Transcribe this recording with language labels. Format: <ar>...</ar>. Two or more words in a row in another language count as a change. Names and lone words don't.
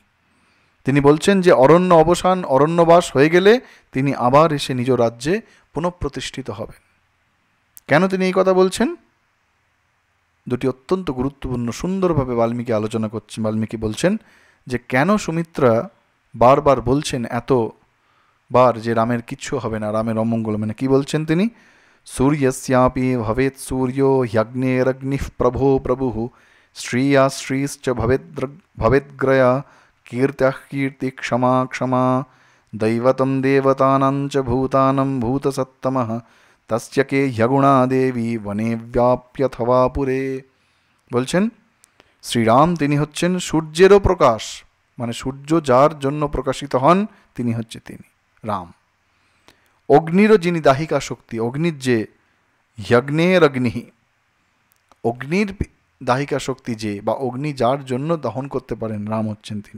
<bn>তিনি বলছেন যে অরণ্য অবসান, অরণ্যবাস হয়ে গেলে তিনি আবার এসে নিজ রাজ্যে পুনঃপ্রতিষ্ঠিত হবেন। কেন তিনি এই কথা বলছেন? দুটি অত্যন্ত গুরুত্বপূর্ণ সুন্দরভাবে বাল্মীকি আলোচনা করছেন। বাল্মীকি বলছেন যে কেন সুমিত্রা বারবার বলছেন এতবার যে রামের কিচ্ছু হবে না, রামের অমঙ্গল হবে না। কি বলছেন তিনি?</bn> <sa>सूर्यस्यापि भवेत् सूर्यो ह्यग्नेरग्निः प्रभो प्रभुः श्रिया श्रीश्च भवेद्ग्रया कीर्त्यः कीर्ति क्षमा क्षमा दैवतं देवतानां च भूतानं भूतसत्तमः तस्य के ह्यगुणा देवी वने व्याप्यथवा पुरे।</sa> <bn>বলছেন শ্রীরাম তিনি হচ্ছেন সূর্যেরও প্রকাশ, মানে সূর্য যার জন্য প্রকাশিত হন তিনি তিনি রাম। অগ্নিরও যিনি দাহিকা শক্তি, অগ্নির যে যজ্ঞের অগ্নি, অগ্নির দাহিকা শক্তি যে, বা অগ্নি যার জন্য দহন করতে পারেন, রাম হচ্ছেন তিনি।</bn>